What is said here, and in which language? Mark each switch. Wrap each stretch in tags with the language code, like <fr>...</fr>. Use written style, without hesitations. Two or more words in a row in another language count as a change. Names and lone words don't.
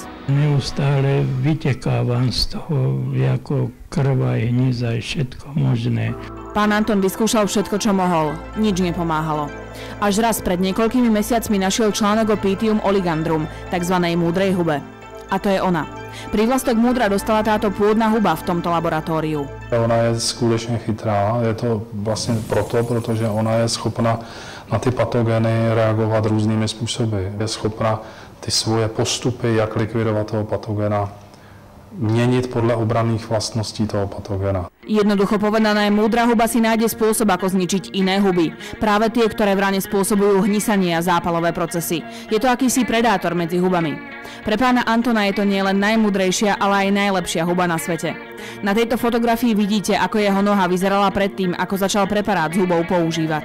<sk>Neustále vytekávam z toho, ako krv aj hníz aj všetko možné. Pán Anton vyskúšal všetko, čo mohol. Nič nepomáhalo. Až raz pred niekoľkými mesiacmi našiel článok o Pythium oligandrum, takzvanej múdrej hube. A to je ona. Prívlastok múdra dostala táto pôdna huba v tomto laboratóriu.</sk> <cs>Ona je skutečně chytrá, je to vlastně proto, protože ona je schopna na ty patogeny reagovat různými způsoby. Je schopna ty svoje postupy, jak likvidovat toho patogena, měnit podle obranných vlastností toho patogena.</cs> <sk>Jednoducho povedané, múdra huba si nájde spôsob, ako zničiť iné huby. Práve tie, ktoré v rane spôsobujú hnisanie a zápalové procesy. Je to akýsi predátor medzi hubami. Pre pána Antona je to nielen najmúdrejšia, ale aj najlepšia huba na svete. Na tejto fotografii vidíte, ako jeho noha vyzerala predtým, ako začal preparát s hubou používať.</sk>